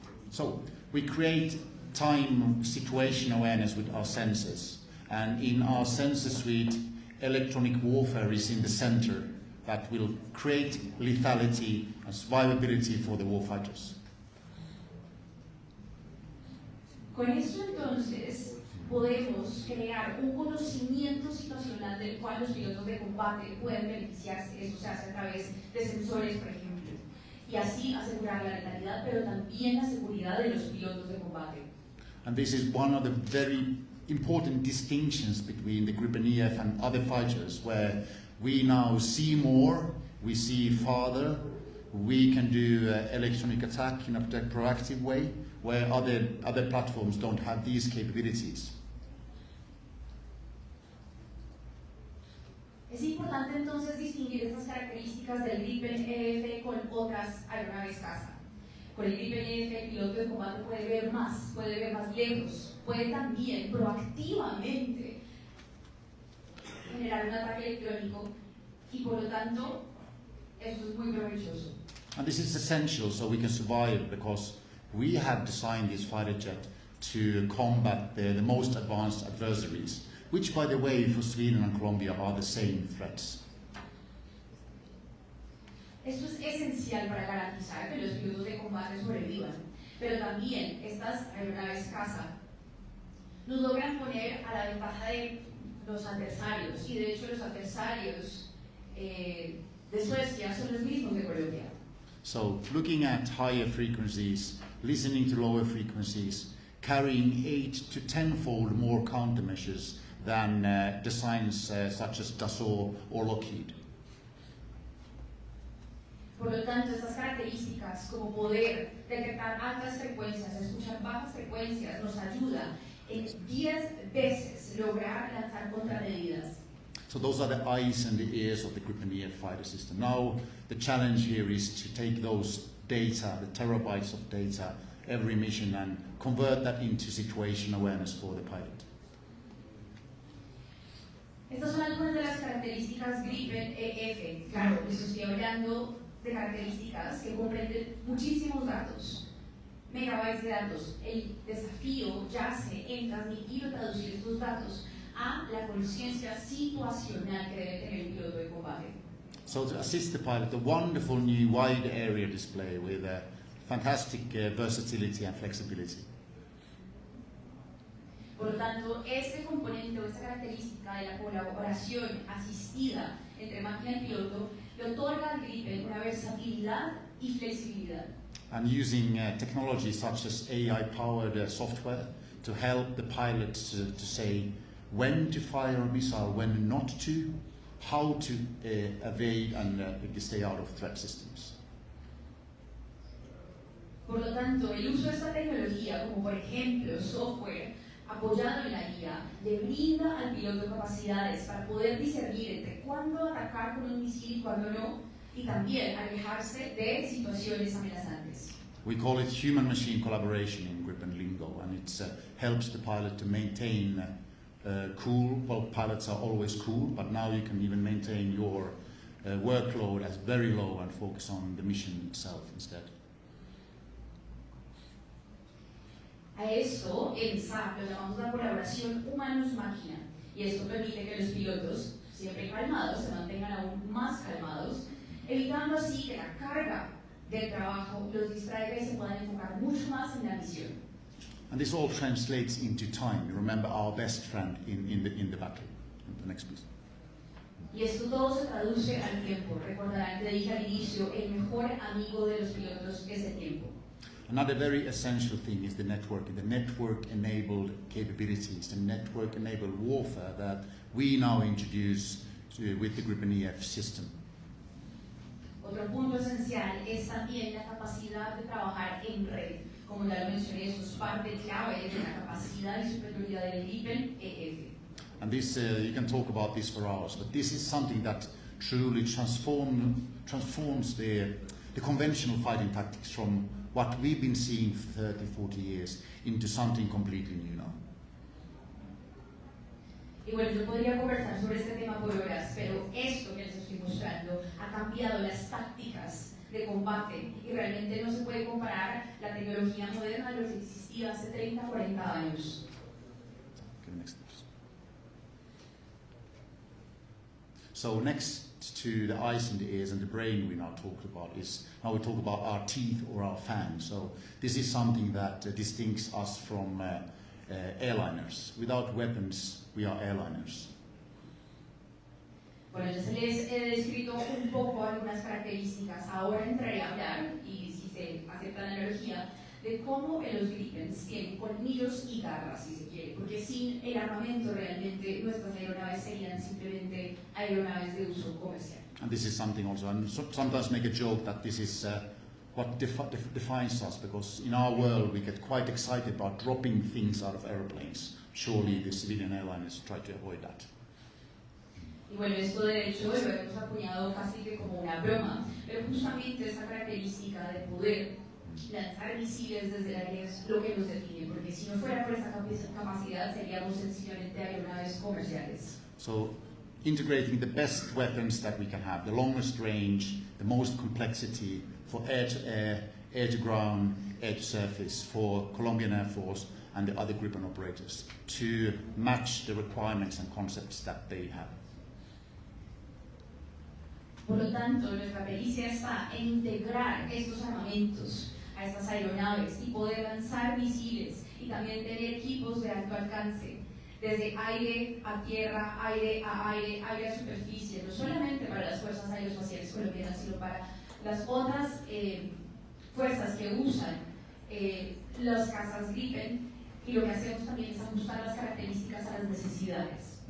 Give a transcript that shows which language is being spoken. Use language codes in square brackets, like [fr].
[en] So, we create time situation awareness with our sensors. And in our sensor suite, electronic warfare is in the center that will create lethality and survivability for the warfighters. [es] Con esto entonces podemos crear un conocimiento situacional del cual los pilotos de combate pueden beneficiarse. Eso se hace a través de sensores, por ejemplo, y así asegurar la letalidad, pero también la seguridad de los pilotos de combate. [en] And this is one of the very important distinctions between the Gripen EF and other fighters, where we now see more, we see farther, we can do electronic attack in a proactive way, where other platforms don't have these capabilities. [es] Es importante entonces distinguir estas características del Gripen EF con otras aeronaves caza. Con el Gripen EF el piloto de combate puede ver más lejos, puede también proactivamente generar un ataque electrónico y por lo tanto eso es muy provechoso. [en] And this is essential so we can survive, because we have designed this fighter jet to combat the most advanced adversaries, which, by the way, for Sweden and Colombia are the same threats. [es] Esto es esencial para garantizar que los pilotos de combate sobrevivan, pero también estas aeronaves caza nos logran poner a la ventaja de los adversarios, y de hecho los adversarios de Suecia son los mismos de Colombia. [en] So, looking at higher frequencies, listening to lower frequencies, carrying 8 to 10-fold more countermeasures than designs such as Dassault or Lockheed. [es] Por lo tanto, estas características, como poder detectar altas frecuencias, escuchar bajas frecuencias, nos ayuda en 10 veces lograr lanzar contramedidas. [en] So those are the eyes and the ears of the Gripen E fighter system. Now the challenge here is to take those data, the terabytes of data, every mission, and convert that into situation awareness for the pilot. [es] Estas son algunas de las características Gripen EF. Claro, les estoy hablando de características que comprenden muchísimos datos, megabytes de datos. El desafío yace en transmitir o traducir estos datos a la conciencia situacional que debe tener el piloto de combate. [en] So to assist the pilot, the wonderful new wide area display with fantastic versatility and flexibility. [es] Por lo tanto, este componente o esta característica de la colaboración asistida entre máquina y piloto le otorga al Gripen una versatilidad y flexibilidad. [en] And using technology such as AI-powered software to help the pilot to say when to fire a missile, when not to, how to evade and stay out of threat systems. [es] Por lo tanto, el uso de esta tecnología, como por ejemplo software apoyado en la guía, le brinda al piloto capacidades para poder discernir entre cuándo atacar con un misil y cuándo no, y también alejarse de situaciones amenazantes. [en] We call it human-machine collaboration in Gripen lingo, and it helps the pilot to maintain cool. Well, pilots are always cool, but now you can even maintain your workload as very low and focus on the mission itself instead. [es] A esto, en SAP, lo llamamos la colaboración humanos-máquina, y esto permite que los pilotos, siempre calmados, se mantengan aún más calmados, evitando así que la carga del trabajo los distraiga y se puedan enfocar mucho más en la misión. [en] And this all translates into time. You remember our best friend in the battle. The next please. [es] Y esto todo se traduce al tiempo. Recordarán que dije al inicio, el mejor amigo de los pilotos es el tiempo. [en] Another very essential thing is the network-enabled capabilities, the network-enabled warfare that we now introduce with the Gripen EF system. [es] Otro punto esencial es también la capacidad de trabajar en red. Como ya lo mencioné, eso es parte clave de la capacidad y superioridad del Gripen EF. [en] And this, you can talk about this for hours, but this is something that truly transforms the conventional fighting tactics from what we've been seeing for 30, 40 years into something completely new now. [es] Y bueno, yo podría conversar sobre este tema por horas, pero esto que les estoy mostrando ha cambiado las tácticas de combate y realmente no se puede comparar la tecnología moderna de lo que existía hace 30, 40 años. [en] So next to the eyes and the ears and the brain we now talk about is, now we talk about our teeth or our fangs. So this is something that distinguishes us from airliners. Without weapons, we are airliners. [es] Bueno, ya se les he descrito un poco algunas características. Ahora entraré a hablar, y si se acepta la analogía, de cómo los Gripens tienen colmillos y garras, si se quiere, porque sin el armamento realmente nuestras aeronaves serían simplemente aeronaves de uso comercial. [en] And this is something also, and sometimes make a joke that this is what defines us, because in our world we get quite excited about dropping things out of airplanes. Surely the civilian airliners try to avoid that. [es] Y bueno, esto de hecho lo hemos acuñado casi que como una broma, pero justamente esa característica de poder lanzar misiles desde el aire es lo que nos define, porque si no fuera por esa capacidad seríamos sencillamente aeronaves comerciales. [en] So integrating the best weapons that we can have, the longest range, the most complexity for air-to-air, air-to-ground, air-to-surface for Colombian Air Force and the other Gripen operators to match the requirements and concepts that they have. [es] Por lo tanto, nuestra pericia está en integrar estos armamentos a estas aeronaves y poder lanzar misiles y también tener equipos de alto alcance, desde aire a tierra, aire a aire, aire a superficie, no solamente para las fuerzas aeroespaciales colombianas, sino para las otras fuerzas que usan los cazas Gripen, y lo que hacemos también es ajustar las características a las necesidades.